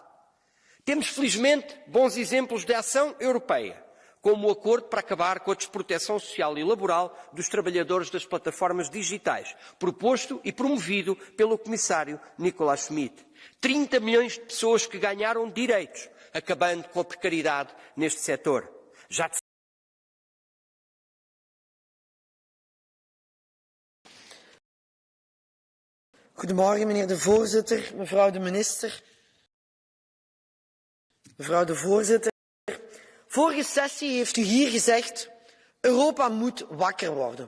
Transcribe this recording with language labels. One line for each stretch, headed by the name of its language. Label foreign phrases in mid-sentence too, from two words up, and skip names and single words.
Portuguese: Temos, felizmente, bons exemplos de ação europeia, como o acordo para acabar com a desproteção social e laboral dos trabalhadores das plataformas digitais, proposto e promovido pelo comissário Nicolas Schmit. 30 milhões de pessoas que ganharam direitos, acabando com a precariedade neste setor.
Dutch: Goedemorgen, meneer de voorzitter, mevrouw de minister. Mevrouw de voorzitter, vorige sessie heeft u hier gezegd, Europa moet wakker worden.